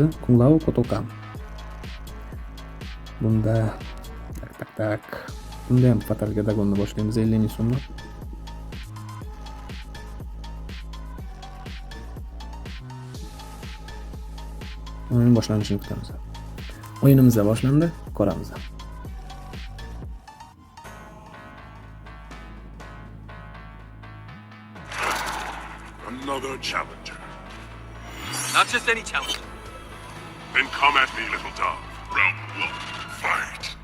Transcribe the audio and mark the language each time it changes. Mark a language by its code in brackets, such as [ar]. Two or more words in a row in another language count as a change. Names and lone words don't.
[uz] Kunglao Kotokan. Bunda tak. Bunda ham fatalga dagonni boshlaymiz 50 ming so'mdan. O'yin boshlanishini kutamiz. O'yinimiz boshlandi, ko'ramiz. [en] Another challenger. Not just any challenger. Then come at me, little dog. Round 1, fight.